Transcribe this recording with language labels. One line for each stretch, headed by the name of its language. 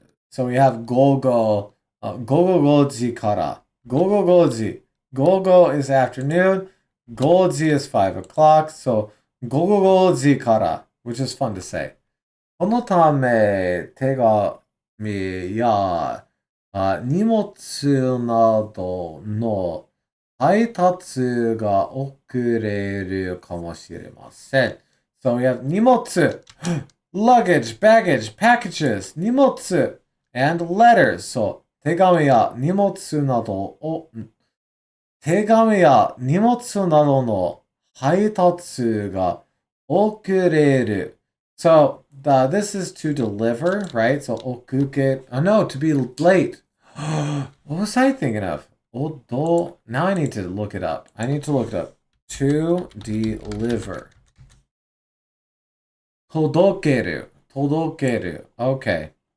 Japanese: So we have 午後5時から。午後5時。
English: 午後 is afternoon. 5時 is 5 o'clock. So
Japanese: 午後5時から,
English: which is fun to say.
Japanese: このため手紙や荷物などの配達が遅れるかもしれません。
English: So we have 荷物 luggage, baggage, packages, 荷物 and letters.
Japanese: So 手紙や荷物などを手紙や荷物などの配達が遅れる。
English: So, this is to deliver, right? So, okuke. Oh no, to be late. What was I thinking of? Odo. Now I need to look it up. To deliver.
Japanese: Todokeru. Todokeru. Okay.